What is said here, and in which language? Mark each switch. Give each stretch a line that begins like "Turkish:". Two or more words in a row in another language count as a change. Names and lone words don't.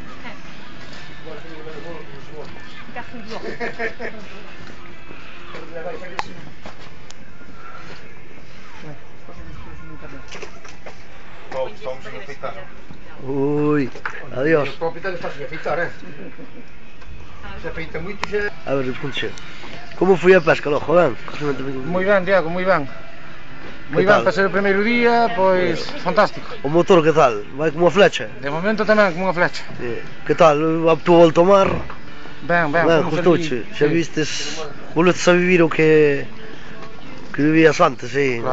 Portuguese: Fica fudido. Estamos a afeitar.
Spanish: Ui, adiós.
Portuguese: O proprietário está-se a afeitar, é? Se afeita muito já...
Spanish: A ver, escuche.
Galician: Como foi a pesca logo, ben? Moi ben, Diego, moi ben. Moi ben para ser o primeiro día, pois fantástico. O motor que tal? Vai como unha flecha? De momento tamén como unha flecha. Que tal? Tu volto ao mar? Ben, gustouche. Xa vistes, volvestes a vivir o que vivías antes, sí, claro.